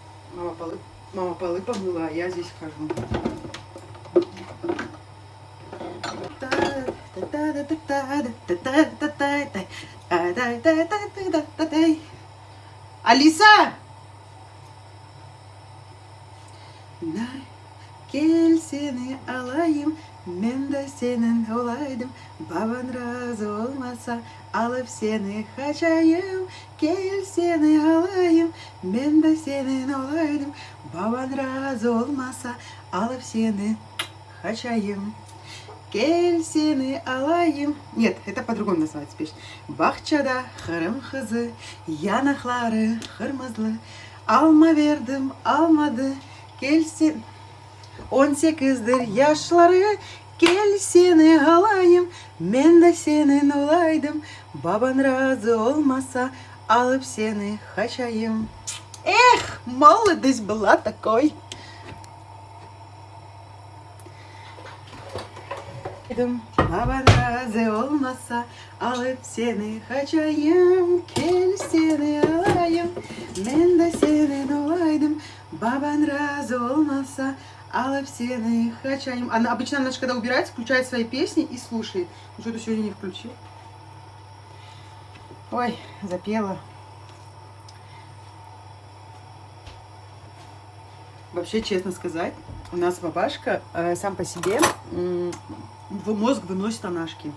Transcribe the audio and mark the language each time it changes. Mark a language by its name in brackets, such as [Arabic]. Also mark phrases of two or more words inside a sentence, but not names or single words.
[Russian] Мама полы помыла, а я здесь хожу. Алиса! [Turkish] Gel seni alayım, ben de senin olaydım. Baban razı olmasa alıp seni kaçayım. Gel seni alayım, ben de senin olaydım. Baban razı olmasa alıp seni kaçayım. Gel seni alayım. [Russian] Нет, это по-другому называется песня. [Turkish] Bahçede hırım kızı, yanakları kırmızı. Alma verdim, almadı. Gelsin. 18'dir yaşları, gel seni alayım, ben de senin olaydım. Baban razı olmasa alıp seni kaçayım. [Russian] Эх, молодость была такой. [Turkish] Baban razı olmasa alıp seni kaçayım. Gel seni alayım, ben de senin olaydım. Baban razı olmasa alıp seni kaçayım. [Russian] Она обычно, она же, когда убирается, включает свои песни и слушает. Что-то сегодня не включил. Ой, запела. Вообще, честно сказать, у нас бабашка сам по себе в мозг выносит анашки.